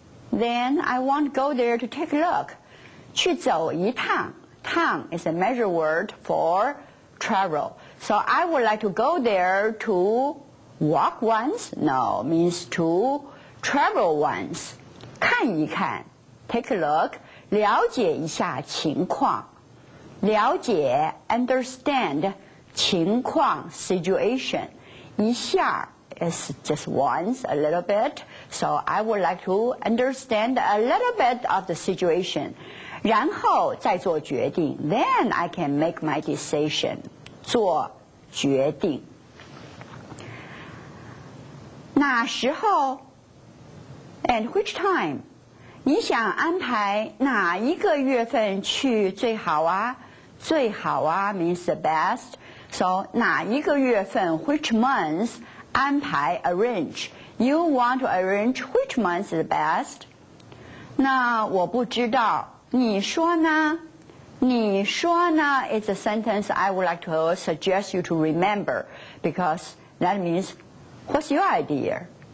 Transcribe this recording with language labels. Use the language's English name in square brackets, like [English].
[English] Then I want to go there to take a look. [Chinese] 去走一趟。 [English] Tang is a measure word for travel. So I would like to go there to walk once? No, means to travel once. [Chinese] 看一看 [English] take a look, [Chinese] 了解一下情况。了解 understand 情况 situation. 一下 [English] is just once, a little bit. So I would like to understand a little bit of the situation. [Chinese] 然后再做决定 [English] Then I can make my decision. [Chinese] 做决定。哪时候 [English] and which time? [Chinese] 你想安排哪一个月份去最好啊？ [English] 最好啊 means the best. So [Chinese] 哪一个月份 [English] which month 安排 arrange. You want to arrange which month is the best? [Chinese] 那我不知道。你说呢？你说呢 [English] is a sentence I would like to suggest you to remember because that means what's your idea?